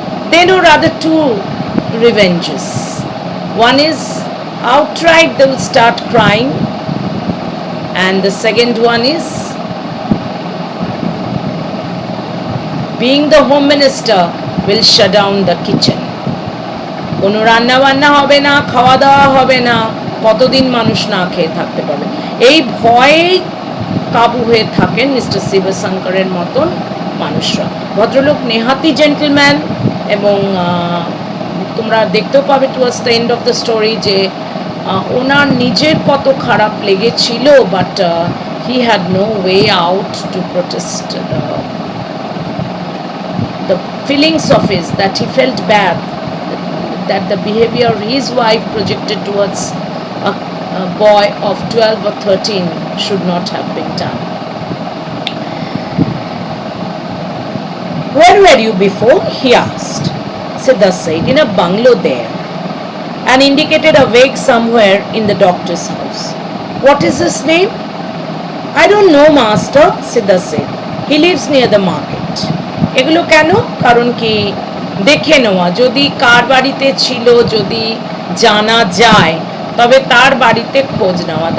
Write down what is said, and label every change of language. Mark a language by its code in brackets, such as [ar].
[en] They know rather two revenges. One is outright they will start crying, and the second one is being the home minister will shut down the kitchen. [bn] কোনো রান্না বান্না হবে না, খাওয়া দাওয়া হবে না, কতদিন মানুষ না খেয়ে থাকতে পারবে, এই ভয়ে কাবু হয়ে থাকেন মিস্টার শিবশঙ্করের মতন মানুষরা। ভদ্রলোক নেহাতি জেন্টলম্যান, এবং তোমরা দেখতেও পাবে [en] towards the end of the story [bn] যে ওনার নিজের কত খারাপ লেগেছিল, [en] But he had no way out to protest the feelings of his, that he felt bad, that the behavior his wife projected towards a boy of 12 or 13 should not have been done. Where were you before? He asked. Siddharth said, in a bungalow there, and indicated a wake somewhere in the doctor's house. What is his name? I don't know, master, Siddharth said. He lives near the market. [bn] এগুলো কেন? কারণ কি দেখে নেওয়া, যদি কার বাড়িতে ছিল যদি জানা যায় তবে তার বাড়িতে খোঁজ নেওয়া।